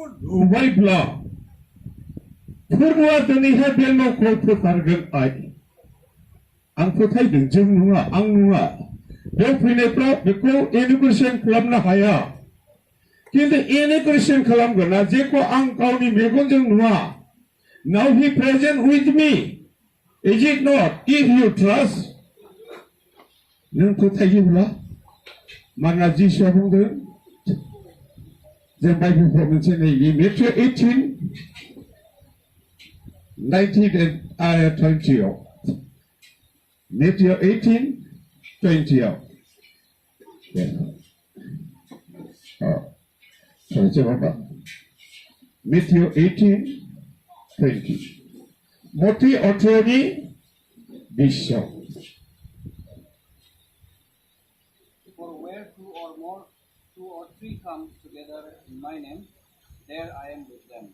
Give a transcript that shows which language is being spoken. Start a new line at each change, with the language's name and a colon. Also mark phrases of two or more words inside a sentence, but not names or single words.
Bodo: नुबायब्ला फोरबोआ दिनैहाय बे न'खौ फोथारगोन आं फोथायदों जों नङा आं नङा बेयाव फैनायफ्रा बेखौ इन'ग्रेसन खालामनो हाया किन्तु इन'ग्रेसन खालामगोना जेखौ आं गावनि मेगनजों नुवा
English: now he present with me is it not if you trust
Bodo: नों फोथायोब्ला मानोना जिसुआ बुंदों जों बाइबेलफ्राव मोनसे नैबे मेथ्यु 18 19 आरो 20 आव मेथ्यु 18 20 आव Coba Matthew 18:20. Moti otroni bisho.
English: For where two or three come together in my name, there I am with them.